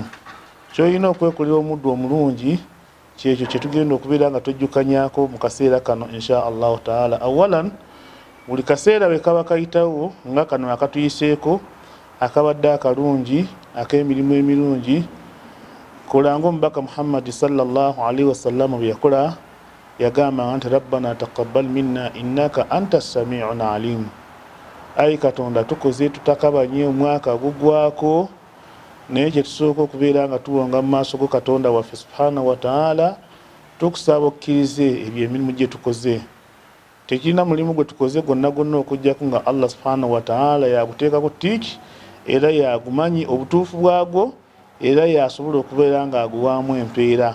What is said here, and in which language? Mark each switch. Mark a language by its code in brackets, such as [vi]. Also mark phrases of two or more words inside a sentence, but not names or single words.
[lg] Kyolina okwekolera omuddu omulungi kyekyo kyetugenda okubeera nga tojjukanyako mu kaseera kano [ar] إن شاء الله تعالى. [lg] Awalan, buli kaseera bwe kaba kayitawo nga kano akatuyiseeko akabadde akalungi ak'emirimu emirungi, kolanga omubaka Muhammad [ar] صلى الله عليه وسلم [lg] bwe yakola, yagamba nti [ar] ربنا تقبل منا إنك أنت سميع عليم. [lg] Ayi Katonda tukoze tutakabanye omwaka guggwaako, naye kyetusooka okubeera nga tuwonga mu maaso go Katonda waffe [ar] سبحانه وتعالى, [lg] tukusaba okkirize ebyo emirimu gye tukoze. Tekirina mulimu gwe tukoze gwonna okujjako nga [ar] الله سبحانه وتعالى [lg] yaguteekako tiiki era yagumanyi obutuufu bwagwo, era yasobola okubeera nga aguwaamu empeera.